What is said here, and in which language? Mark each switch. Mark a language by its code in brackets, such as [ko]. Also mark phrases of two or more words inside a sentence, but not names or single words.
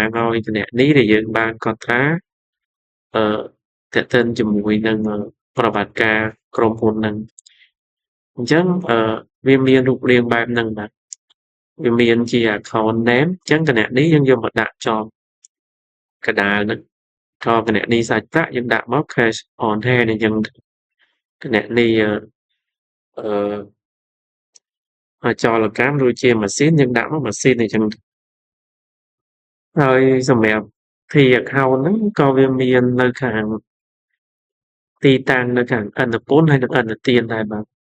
[km] ឲ្យគណនីដែលយើងបានកត់ត្រាអឺទាក់ទិនជាមួយនឹងប្រវត្តិការក្រុមហ៊ុនហ្នឹងអញ្ចឹងវាមានរូបរាងបែបហ្នឹងបាទវាមានជា [en] account name [km] អញ្ចឹងគណនីយើងយកមកដាក់ចំកណ្ដាលហ្នឹងក៏គណនីសាច់ប្រាក់យើងដាក់មក [en] cash on hand [km] អញ្ចឹងគណនីអ ចលកម្មដូចជាម៉ាស៊ីនយើងដាក់មកម៉ាស៊ីនអញ្ចឹងហើយសម្រាប់ [en] T account [km] ហ្នឹងក៏វាមាននៅខាងទីតាំងនៅខាងឥណពន្ធហើយនិងឥណទានដែរបាទ